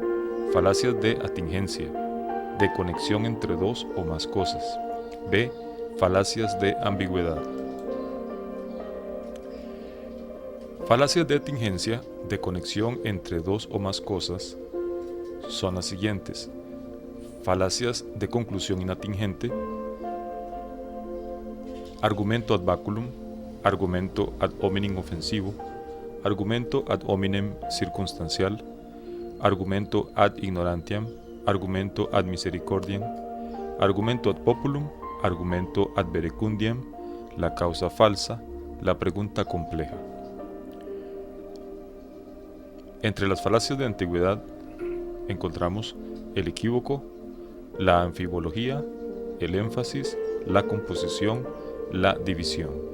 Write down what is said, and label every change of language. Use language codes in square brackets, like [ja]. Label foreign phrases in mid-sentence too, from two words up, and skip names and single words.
[es] Falacias de atingencia, de conexión entre dos o más cosas. B. Falacias de ambigüedad. Falacias de atingencia, de conexión entre dos o más cosas, son las siguientes: falacias de conclusión inatingente, argumento [la] ad baculum, [es] argumento [la] ad hominem [es] ofensivo, argumento [la] ad hominem [es] circunstancial, argumento [la] ad ignorantiam, [es] argumento [la] ad misericordiam, [es] argumento [la] ad populum, [es] argumento [la] ad verecundiam, [es] la causa falsa, la pregunta compleja. Entre las falacias de antigüedad encontramos el equívoco, la anfibología, el énfasis, la composición, la división.